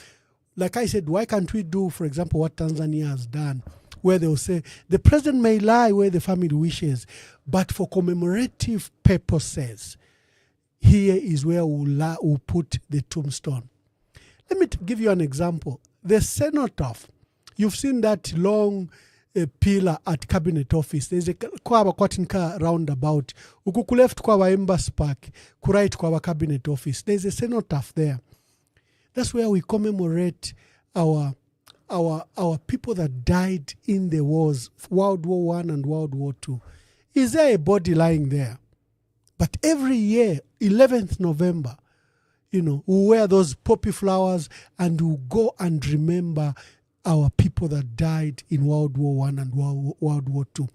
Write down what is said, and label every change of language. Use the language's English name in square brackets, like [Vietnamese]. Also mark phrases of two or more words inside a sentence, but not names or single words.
[English] Like I said, why can't we do, for example, what Tanzania has done, where they'll say the president may lie where the family wishes, but for commemorative purposes, here is where we'll put the tombstone. Let me give you an example. The cenotaph, you've seen that long pillar at Cabinet Office. There's a [Bemba] kwaba kwatinka [English] roundabout. [Bemba] Uku left kwaba Embassy Park, right kwaba Cabinet Office. [English] There's a cenotaph there. That's where we commemorate our people that died in the wars, World War I and World War II. Is there a body lying there? But every year, 11th November, we wear those poppy flowers and we go and remember our people that died in World War I and World War II.